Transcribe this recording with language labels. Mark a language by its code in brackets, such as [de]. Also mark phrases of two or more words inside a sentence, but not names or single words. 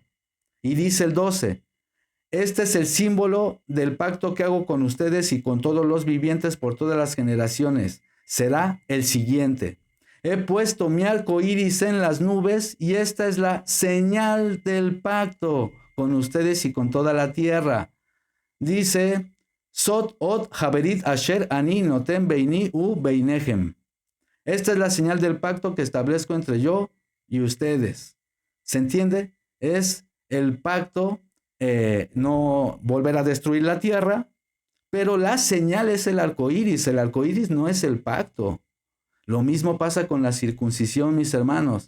[es] Y dice el 12, este es el símbolo del pacto que hago con ustedes y con todos los vivientes por todas las generaciones. Será el siguiente. He puesto mi arco iris en las nubes y esta es la señal del pacto con ustedes y con toda la tierra. [he] Dice, זאת אות הברית אשר אני נותן ביני ובינכם. [es] Esta es la señal del pacto que establezco entre yo y ustedes. ¿Se entiende? Es el pacto, no volver a destruir la tierra, pero la señal es el arco iris. El arco iris no es el pacto. Lo mismo pasa con la circuncisión, mis hermanos.